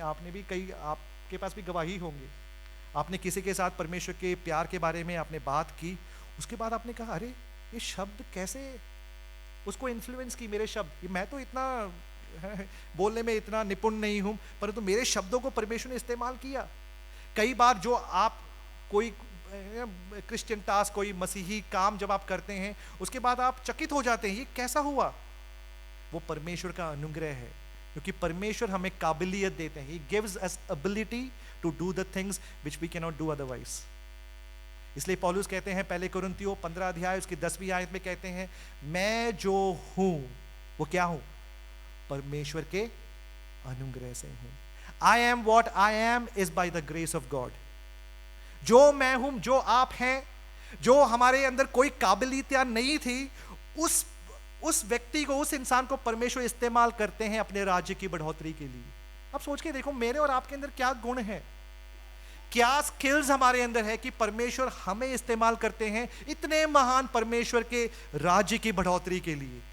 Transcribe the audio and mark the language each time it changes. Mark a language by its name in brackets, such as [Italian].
[Hindi] आपने भी, कई आपके पास भी गवाही होंगी, आपने किसी के साथ परमेश्वर के प्यार के बारे में आपने बात की, उसके बाद आपने कहा अरे ये शब्द कैसे उसको इन्फ्लुएंस की, मेरे शब्द, मैं तो इतना बोलने में इतना निपुण नहीं हूं, परंतु मेरे शब्दों को परमेश्वर ने इस्तेमाल किया। कई बार जो आप कोई क्रिश्चियन टास्क, कोई मसीही काम जब आप करते हैं, उसके बाद आप चकित हो जाते हैं ये कैसा हुआ। वो परमेश्वर का अनुग्रह है, क्योंकि परमेश्वर हमें काबिलियत देते हैं। [English] He gives us ability to do the things which we cannot do otherwise। [Hindi] इसलिए पौलुस कहते हैं पहले कुरिन्थियों 15 अध्याय उसकी 10वीं आयत में कहते हैं, मैं जो हूं वो क्या हूं, परमेश्वर के अनुग्रह से हूं। [English] I am what I am is by the grace of God। [Hindi] जो मैं हूं, जो आप हैं, जो हमारे अंदर कोई काबिलियत नहीं थी, उस व्यक्ति को, उस इंसान को परमेश्वर इस्तेमाल करते हैं अपने राज्य की बढ़ोतरी के लिए। अब सोच के देखो, मेरे और आपके अंदर क्या गुण है, क्या स्किल्स हमारे अंदर है कि परमेश्वर हमें इस्तेमाल करते हैं इतने महान परमेश्वर के राज्य की बढ़ोतरी के लिए।